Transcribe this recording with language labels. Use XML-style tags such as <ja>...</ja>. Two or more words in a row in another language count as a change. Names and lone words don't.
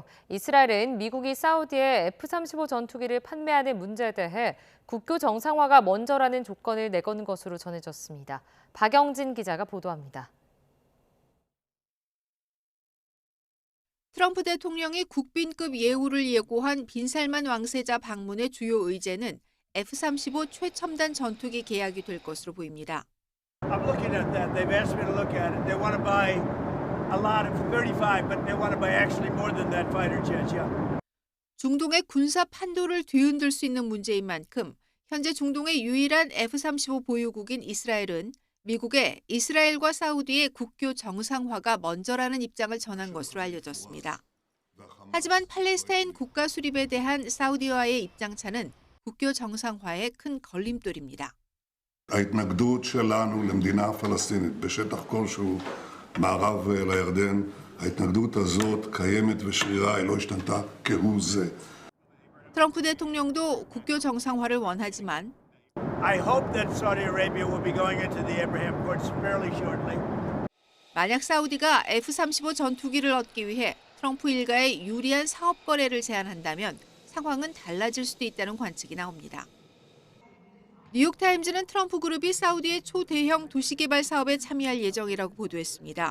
<ko>이스라엘은 미국이 사우디에 F-35 전투기를 판매하는 문제에 대해 국교 정상화가 먼저라는 조건을 내건 것으로 전해졌습니다. 박영진 기자가 보도합니다. 트럼프 대통령이 국빈급 예우를 예고한 빈살만 왕세자 방문의 주요 의제는 F-35 최첨단 전투기 계약이 될 것으로 보입니다.</ko> <en>I'm looking at that. They've asked me to look at it. They want to buy a lot of 35, but they want to buy actually more than that fighter jets, yeah.</en> <ko>중동의 군사 판도를 뒤흔들 수 있는 문제인 만큼 현재 중동의 유일한 F-35 보유국인 이스라엘은 미국에 이스라엘과 사우디의 국교 정상화가 먼저라는 입장을 전한 것으로 알려졌습니다. 하지만 팔레스타인 국가 수립에 대한 사우디와의 입장차는 국교 정상화의 큰 걸림돌입니다.</ko> <he>ההתנגדות שלנו למדינה פלסטינית בשטח כלשהו מערב לירדן, ההתנגדות הזאת קיימת ושרירה, היא לא השתנתה כהוא זה.</he> <ko>트럼프 대통령도 국교 정상화를 원하지만</ko> <en>I hope that Saudi Arabia will be going into the Abraham Accords fairly shortly.</en> <ko>만약 사우디가 F-35 전투기를 얻기 위해 트럼프 일가의 유리한 사업 거래를 제안한다면 상황은 달라질 수도 있다는 관측이 나옵니다. 뉴욕타임즈는 트럼프 그룹이 사우디의 초대형 도시개발 사업에 참여할 예정이라고 보도했습니다.</ko>